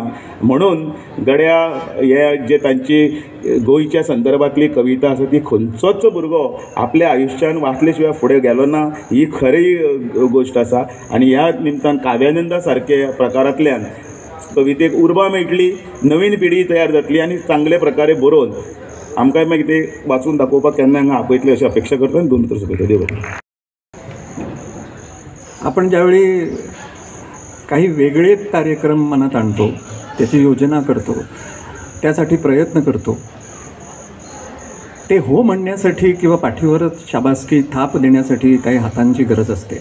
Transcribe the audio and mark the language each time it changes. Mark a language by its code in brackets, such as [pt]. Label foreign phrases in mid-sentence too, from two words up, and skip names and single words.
[kok] म्हणून गड्या हे जे तांची गोंयच्या संदर्भांतली कविता आसा ती खंयचोच भुरगो आपल्या आयुश्यान वाचले शिवाय फुडें गेलो ना ही खरी गोश्ट आसा. आनी ह्या निमतान काव्यानंदा सारके प्रकारांतल्यान कवितेक उर्बा मेळटली, नवीन पिढी तयार जातली आनी चांगले प्रकारे बरोवन आमकांय मागीर ते वाचून दाखोवपाक केन्ना हांगा आपयतले अशी अपेक्षा करता आनी 2 मिनटां सोंपयता. देव बरें. [mr] आपण ज्यावेळी काही वेगळे कार्यक्रम मनात आणतो, त्याची योजना करतो, त्यासाठी प्रयत्न करतो, ते हो म्हणण्यासाठी किंवा पाठीवरच शाबासकी थाप देण्यासाठी काही हातांची गरज असते.